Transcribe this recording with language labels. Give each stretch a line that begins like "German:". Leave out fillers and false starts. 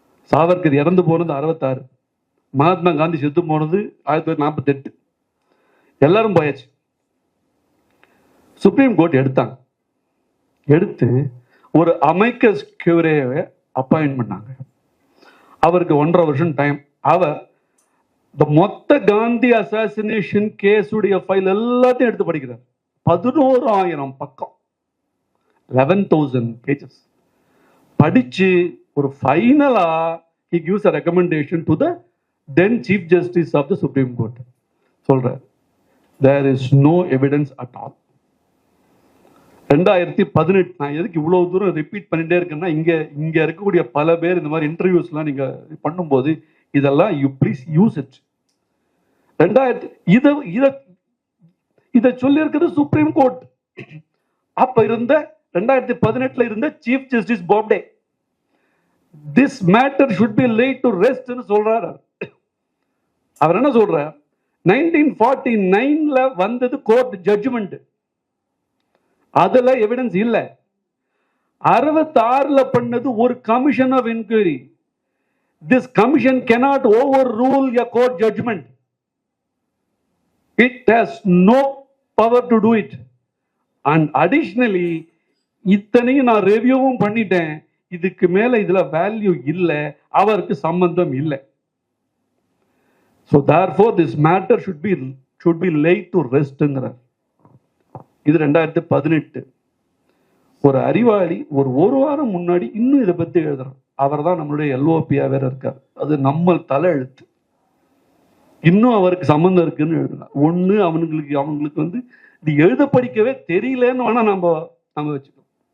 Tamil: சாவர்கர் இறந்து போனது 66, மகாத்மா காந்தி செத்து போனது 1948. எல்லாரும் போயாச்சு. சுப்ரீம் கோர்ட் எடுத்தாங்க. எடுத்து ஒரு அமைக்கஸ் கியூரேவை அப்பாயின்ட் பண்ணாங்க. அவருக்கு 1.5 வருஷம் டைம். அவர் இந்த மொத்த காந்தி அசாசினேஷன் கேஸுடைய ஃபைல் எல்லாத்தையும் எடுத்து படிக்கிறார். 11,000 பக்கம்,
English: 11,000 pages
Tamil: படிச்சு ஒரு ஃபைனலா
English: he gives a recommendation to the then Chief Justice of the Supreme Court.
Tamil: சொல்றார்,
English: there is no evidence at all.
Tamil: 2018. நான் எதுக்கு இவ்வளவு தூரம் ரிப்பீட் பண்ணிட்டே இருக்கேன்னா, இங்க இருக்கக்கூடிய பல பேர் இந்த மாதிரி இன்டர்வியூஸ்லாம் நீங்க பண்ணும்போது இதெல்லாம்
English: You please use it.
Tamil: 2000 இதை சொல்லி இருக்கிறது சுப்ரீம் கோர்ட். அப்ப இருந்த 2018 இருந்த chief justice Bobde
English: this matter should be laid to rest
Tamil: சொல்றாரு. அவர் என்ன சொல்றார், 1949 வந்தது கோர்ட் ஜட்ஜ்மெண்ட், அதுல எவிடன்ஸ் இல்ல. 66 பண்ணது ஒரு commission of enquiry.
English: This commission cannot overrule a court judgment. It has no power to do it. And additionally,
Tamil: இத்தனையும் நான் ரிவ்யூவும் பண்ணிட்டேன், இதுக்கு மேல இதுல வேல்யூ இல்ல, அவருக்கு சம்பந்தம் இல்லை.
English: So therefore this matter should be laid to rest.
Tamil: இது 2018. ஒரு அறிவாளி ஒரு வாரம் முன்னாடி இன்னும் இதை பத்தி எழுதுறான். அவர் தான் நம்மளுடைய எல்ஓபியா வேற இருக்கார். அது நம்ம தலை எழுத்து. இன்னும் அவருக்கு சம்பந்தம் இருக்குன்னு எழுதுறான். ஒண்ணு அவங்களுக்கு இது எழுத படிக்கவே தெரியலன்னு வேணா நம்ம வச்சுக்கோம்.